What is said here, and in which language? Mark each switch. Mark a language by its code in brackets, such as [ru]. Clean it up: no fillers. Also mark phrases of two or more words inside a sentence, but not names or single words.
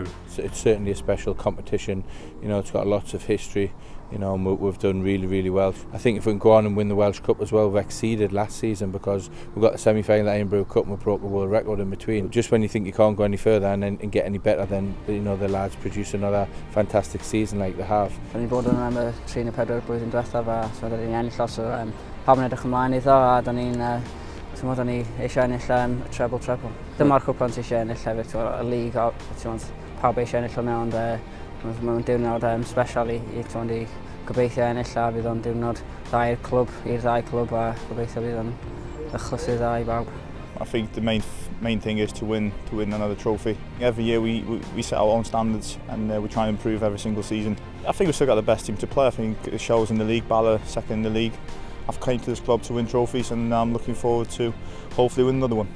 [en] So it's certainly a special competition, it's got lots of history, and we've done really well. I think if we can go on and win the Welsh Cup as well, we've exceeded last season because we've got the semi-final at Edinburgh Cup and we broke the world record in between. Just when you think you can't go any further and get any better, then the lads produce another fantastic season like they have. [cy] O'n i'n bod yn y 3-4 blwyddyn diwethaf a so da ni'n ennill lot o pawb yn edrych ymlaen iddo a da ni'n da ni eisiau ennill y treble. Dyma'r cwpan ti eisiau ennill hefyd, y lig, pawb eisiau ennill o mewn, mae'n diwrnod special i gobeithio ennill a fydd o'n diwrnod dda i'r ddau clwb a gobeithio fydd o'n ychlysu dda i bawb. [en] I think the main thing is to win another trophy. Every year we set our own standards and we try and improve every single season. I think we've still got the best team to play. I think it shows in the league. Bala second in the league. I've come to this club to win trophies and I'm looking forward to hopefully win another one.